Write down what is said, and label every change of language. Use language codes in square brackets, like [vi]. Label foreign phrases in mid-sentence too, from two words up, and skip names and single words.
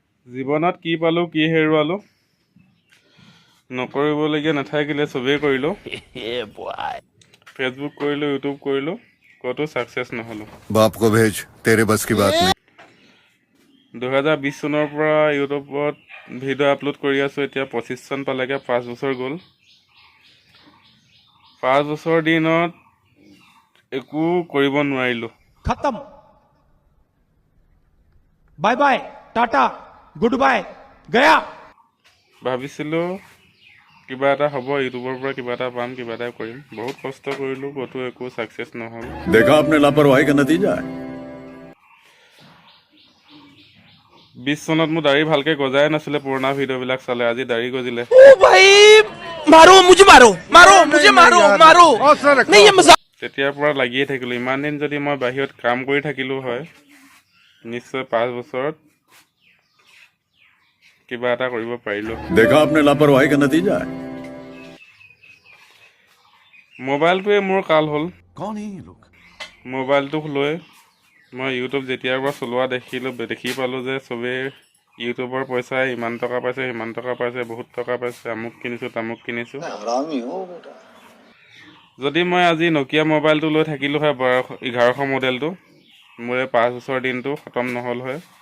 [as] জীৱনত কি পালো কি হেৰুৱালো নকৰিবলগীয়া নাথাকিলে চবেই কৰিলো ফেচবুক কৰিলো ইউটিউব কৰিলো কতো সাকসেস নহলো [hi] बाप को भेज तेरे बस की बात नहीं [as] 2020 চনৰ পৰা ইউটিউবত ভিডিঅ' আপলোড কৰি আছো এতিয়া 25 চন পালেগে 5 বছৰ গ'ল 5 বছৰ দিনত একো কৰিব নোৱাৰিলো [hi] खत्म [en] bye bye tata good bye [hi] गया [as] ভাবিছিলো কিবা এটা হ'ব ইউটিউবৰ পৰা কিবা এটা পাম কিবা এটা কৰিম বহুত কষ্ট কৰিলো কতো একো সাকসেস নহল [hi] देखा आपने लापरवाही का नतीजा है [as] 20 চনত মোৰ দাড়ি ভালকে গজাই নাছিলে পুৰণা ভিডিঅ'বিলাক চালে আজি দাড়ি গজিলে [hi] ओ भाई मारो मुझे मारो मारो मुझे मारो मारो नहीं ये मजाक [as] তেতিয়াৰ পৰা লাগিয়ে থাকিলো ইমান দিন যদি মই বাহিৰত কাম কৰি থাকিলো হয় নিশ্চয় 5 বছৰত কিবা এটা কৰিব পাৰিলো [hi] देखा आपने लापरवाही का नतीजा है [as] মোবাইলটোৱে মোৰ কাল হ'ল [hi] कौन है ये लोग [as] মোবাইলটোক লৈ মই ইউটিউব যেতিয়াৰ পৰা চলোৱা দেখি পালো যে চবে ইউটিউবৰ পইচাই ইমান টকা পাইছে সিমান টকা পাইছে বহুত টকা পাইছে আমুক কিনিছো তামুক কিনিছো যদি মই আজি নকিয়া মোবাইলটো লৈ থাকিলো হয় 1100 মডেলটো মোৰে 5 বছৰ দিনটো খতম নহল হয়